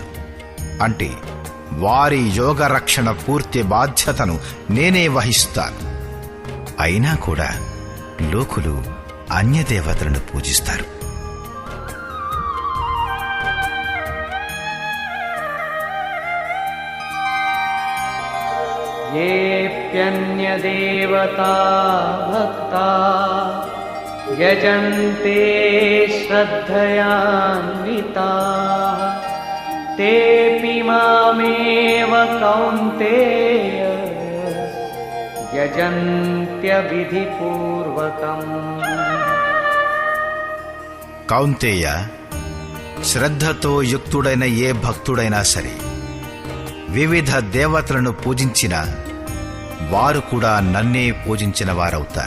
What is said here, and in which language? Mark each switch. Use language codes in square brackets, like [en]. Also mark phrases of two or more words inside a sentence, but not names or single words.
[te] అంటే వారి యోగ రక్షణ పూర్తి బాధ్యతను నేనే వహిస్తాను. అయినా కూడా లోకులు అన్యదేవతలను పూజిస్తారు. [sa] येऽप्यन्यदेवता भक्ता यजन्ते श्रद्धयान्विताः तेऽपि मामेव कौन्तेय యజంత్యవిధిపూర్వకం. [te] కౌంతేయ, శ్రద్ధతో యుక్తుడైన ఏ భక్తుడైనా సరే వివిధ దేవతలను పూజించిన వారు కూడా నన్నే పూజించిన వారవుతారు.